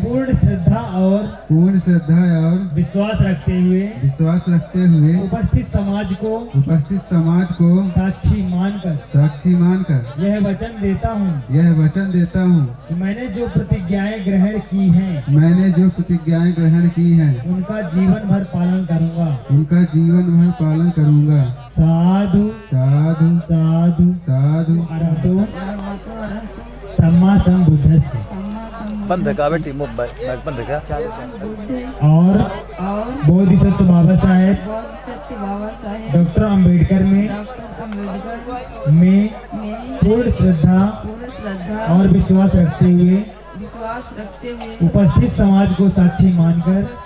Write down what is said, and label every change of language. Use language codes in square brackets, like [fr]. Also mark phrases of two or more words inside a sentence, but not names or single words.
[hi] पूर्ण श्रद्धा और विश्वास रखते हुए उपस्थित समाज को साक्षी मानकर यह वचन देता हूँ कि मैंने जो प्रतिज्ञाएं ग्रहण की हैं उनका जीवन भर पालन करूँगा। [pi] साधु साधु साधु साधु अरहतो सम्मा संबुद्धस्य। [hi] बंद का बेटी मोबाइल बंद का। और बोधिसत्व बाबा साहेब डॉक्टर अंबेडकर में पूर्ण श्रद्धा और विश्वास रखते हुए उपस्थित समाज को साक्षी मानकर